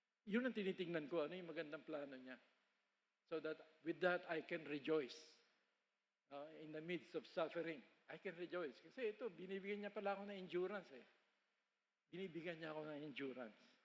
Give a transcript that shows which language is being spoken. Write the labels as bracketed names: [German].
[Filipino] Yun ang tinitingnan ko, ano yung magandang plano niya. [English] So that, with that, I can rejoice. In the midst of suffering, I can rejoice. [Filipino] Kasi ito, binibigyan niya pala ako ng endurance eh. Binibigyan niya ako ng endurance.